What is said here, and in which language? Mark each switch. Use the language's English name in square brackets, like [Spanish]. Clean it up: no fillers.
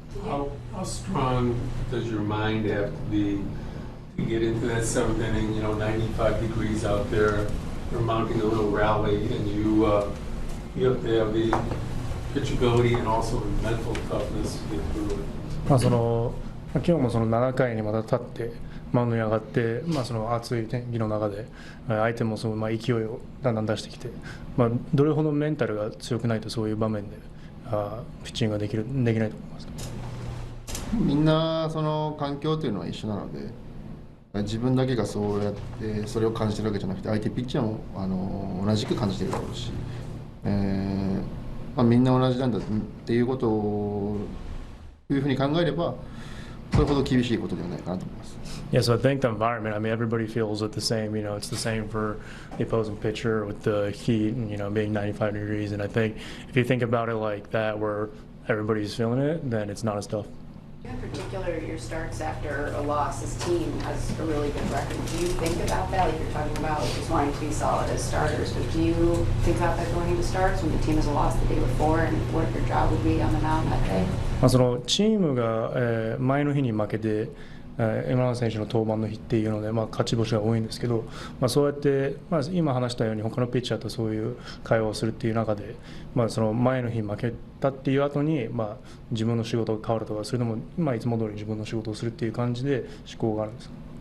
[English] How strong does your mind have to be to get into that 7th inning, 95 degrees out there, you're mounting a little rally, and you have to have the pitchability and also the mental toughness to get through it? [Japanese] 今日もその7回にまた立ってマウンドに上がって、その暑い天気の中で相手もその勢いをだんだん出してきて、どれほどメンタルが強くないとそういう場面でピッチングができないと思いますか？みんなその環境というのは一緒なので、自分だけがそうやってそれを感じてるわけじゃなくて、相手ピッチャーも同じく感じてるだろうし、みんな同じなんだっていうことをいうふうに考えれば、それほど厳しいことではないかなと思います。 [English] Yeah, so I think the environment, everybody feels it the same. It's the same for the opposing pitcher with the heat and, being 95 degrees. And I think if you think about it like that, where everybody's feeling it, then it's not as tough. In particular, your starts after a loss, this team has a really good record. Do you think about that? Like you're talking about just wanting to be solid as starters, but do you think about that going into starts when the team has lost the day before and what your job would be on the mound that day? [Japanese] そのチームが前の日に負けて今永選手の登板の日っていうので、勝ち星が多いんですけど、そうやって、今話したように他のピッチャーとそういう会話をするっていう中で、その前の日負けたっていう後に、自分の仕事が変わるとか、それとも、いつも通り自分の仕事をするっていう感じで思考があるんですか？